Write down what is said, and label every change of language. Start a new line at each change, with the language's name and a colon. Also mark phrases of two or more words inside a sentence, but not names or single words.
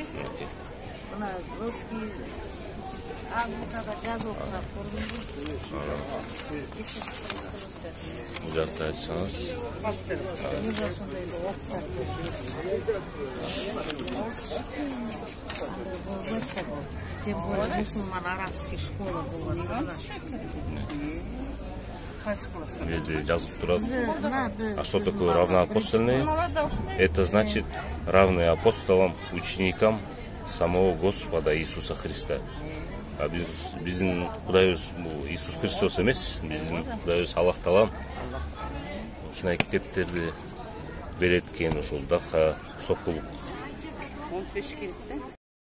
Kyrgyz: Бужакта айтсаңыз.
Russian: Тем более мусулман арабский школа болот.
Kyrgyz: Где жазып турат.
Russian: А что такое равноапостольные? Это значит равные апостолам, ученикам самого Господа Иисуса Христа.
Kyrgyz: А биздин Кудайыбыз Иисус Христос эмес, биздин Кудайыбыз Аллах Таалам ушундай китептерди берет экен ушул Даха Сокулук.